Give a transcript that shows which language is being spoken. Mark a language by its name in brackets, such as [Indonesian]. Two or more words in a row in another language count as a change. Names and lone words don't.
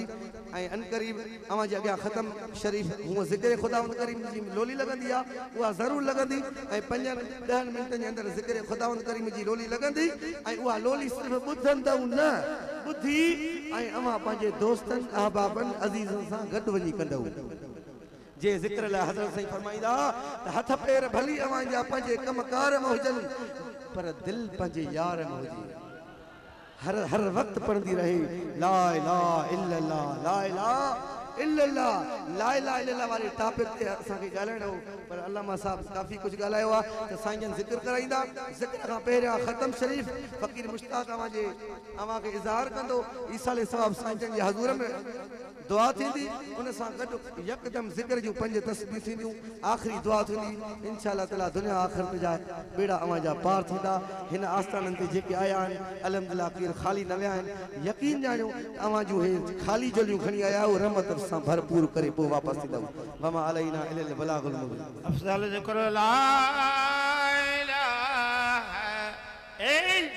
[Sindhi] ऐं अनक़रीब अवां जे अॻियां ख़तम शरीफ़ हूअं ज़िक्र ख़ुदावंद करीम जी लोली लॻंदी आहे उहा ज़रूरु लॻंदी ऐं 5-10 मिंटनि जे अंदरि ज़िक्र ख़ुदावंद करीम जी लोली लॻंदी ऐं उहा लोली सिर्फ़ु ॿुधंदव न ॿुधी ऐं अवां पंहिंजे दोस्तनि अहबाबनि अज़ीज़नि सां गॾु वञी कंदव जे ज़िक्र लाइ हज़रत साईं फरमाईंदा त हथ पेर भली अवां जा पंहिंजे कमकार में हुजनि पर दिलि पंहिंजे यार में हुजे। हर वक्त पढ़ंदी रहे [Arabic] لا إله إلا الله لا إله إلا الله لا إله إلا الله [Sindhi] वाले टॉपिक ते असांखे ॻाल्हाइणो हो पर अल्लामा साहब काफ़ी कुझु ॻाल्हायो आहे त साईं जन ज़िक्र कराईंदा। ज़िक्र खां पहिरियां ख़तम शरीफ़ फ़कीर मुश्ताक अवां खे इज़हार कंदो ईसाले सवाब साईं जन जे हज़ूर में दुआ थींदी उन सां गॾु यकदमि ज़िक्र जूं 5 तस्बीह थींदियूं आख़िरी दुआ थींदी [Arabic] إن شاء الله تعالى [Sindhi] दुनिया आख़िरत जा बेड़ा अवां जा पार थींदा। हिन आस्थाननि ते जेके आया आहिनि अलहमदुलिल्लाह केरु ख़ाली न विया आहिनि, यकीन ॼाणियो अवां जूं हे ख़ाली झोलियूं खणी आया आहियो रहमत सां भरपूर करे पोइ वापसि थींदव। [Arabic] وما علينا إلا البلاغ المبين. [Sindhi] अफ़ज़ल ज़िक्र [Arabic] لا إله